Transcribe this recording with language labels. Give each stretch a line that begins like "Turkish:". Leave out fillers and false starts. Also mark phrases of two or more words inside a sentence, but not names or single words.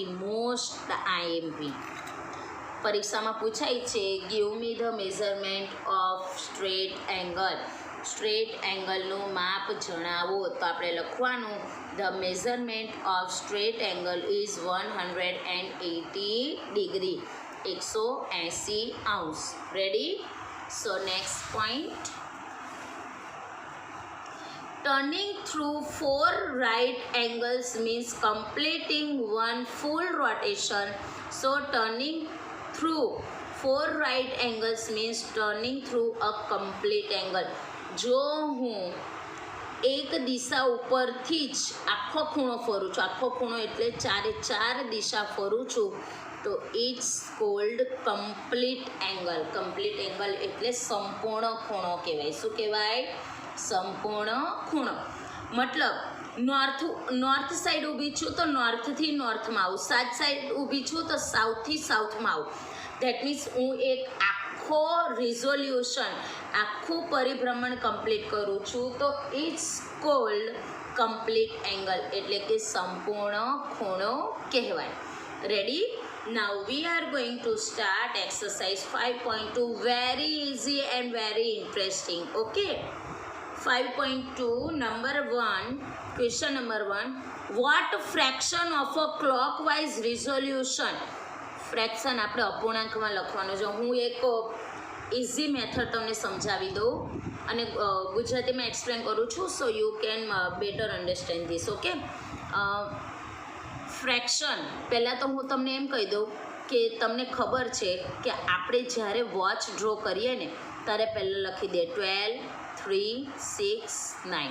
English: Most IMP પરીક્ષામાં પૂછાય છે, give me the measurement of straight angle.
Gujarati: સ્ટ્રેટ એંગલનું માપ જણાવો.
English: તો આપણે લખવાનું the measurement of straight angle is 180 degree. 180 અંશ. Ready? So next point. Turning through 4 right angles means completing one full rotation. So turning through 4 right angles means turning through a complete angle.
Gujarati: જો હું એક દિશા ઉપરથી જ આખો ખૂણો ફરું છું, આખો ખૂણો એટલે 4 દિશા ફરું છું, તો
English: it's called complete angle. complete angle
Gujarati: એટલે સંપૂર્ણ ખૂણો કહેવાય. શું કહેવાય? સંપૂર્ણ ખૂણો. મતલબ
English: north side
Gujarati: ઊભી છું તો નોર્થથી નોર્થમાં આવું,
English: south side
Gujarati: ઊભી છું તો સાઉથથી સાઉથમાં આવું.
English: that means
Gujarati: હું એક આખો રિઝોલ્યુશન, આખું પરિભ્રમણ કમ્પ્લીટ કરું છું, તો
English: it's called complete angle
Gujarati: એટલે કે સંપૂર્ણ ખૂણો કહેવાય.
English: રેડી? Now we are going to start exercise 5.2. Very easy and very interesting. Okay? 5.2 number 1, question number 1. What fraction of a clockwise resolution?
Gujarati: ફ્રેક્શન આપણે અપૂર્ણાંકમાં લખવાનો છે. હું એક
English: easy method
Gujarati: તમને સમજાવી દઉં અને ગુજરાતીમાં એક્સપ્લેન કરું છું,
English: so you can better understand this. ઓકે?
Gujarati: ફ્રેક્શન પહેલાં તો હું તમને એમ કહી દઉં કે તમને ખબર છે કે આપણે જ્યારે
English: watch draw
Gujarati: કરીએ ને ત્યારે પહેલાં લખી દે 12, 3, 6, 9.